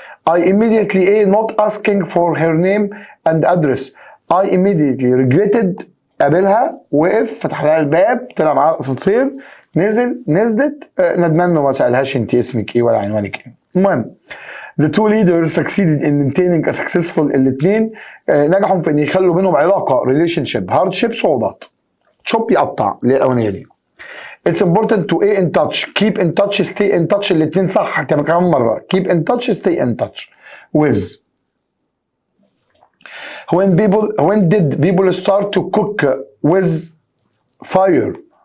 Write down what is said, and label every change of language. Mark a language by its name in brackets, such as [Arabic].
[English] I immediately A not asking for her name and address. I immediately regretted. [Arabic] قابلها، وقف، فتح لها الباب، طلع معاها الاسانسير، نزلت، ندمان ما سالهاش انت اسمك ايه ولا عنوانك ايه. المهم [English] the two leaders succeeded in maintaining a successful. [Arabic] الاثنين نجحوا في ان يخلوا بينهم علاقه relationship. [English] hardship [Arabic] صعوبات. شوب يقطع اللي هي الاولانيه دي. [English] It's important to A in touch. Keep in touch, stay in touch. [Arabic] الاثنين صح. هكتبها كمان مره. [English] Keep in touch, stay in touch with. When did people start to cook with fire?